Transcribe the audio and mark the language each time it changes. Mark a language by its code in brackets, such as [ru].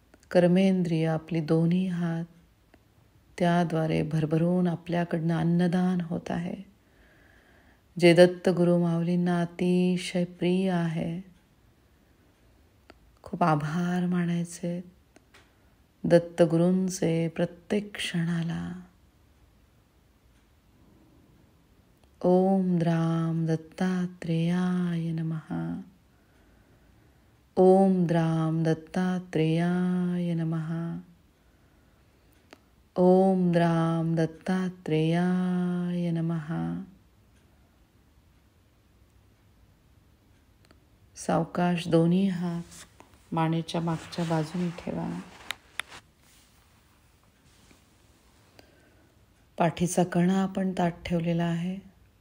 [mr] कर्मेंद्रिय, आपली दोन्ही हात, त्याद्वारे भरभरून आपल्याकडनं अन्नदान होत आहे, जे दत्तगुरु माऊलींना अतिशय प्रिय आहे. खूप आभार मानायचे दत्तगुरूंचे प्रत्येक क्षणाला. [sa] ओम द्राम दत्तात्रेयाय नमः. ओम द्राम दत्तात्रेयाय नमः. ओम द्राम दत्तात्रेयाय नमः. [mr] सावकाश दोन्ही हात मानेच्या मागच्या बाजूने ठेवा. पाठीचा कणा आपण ताठ ठेवलेला आहे.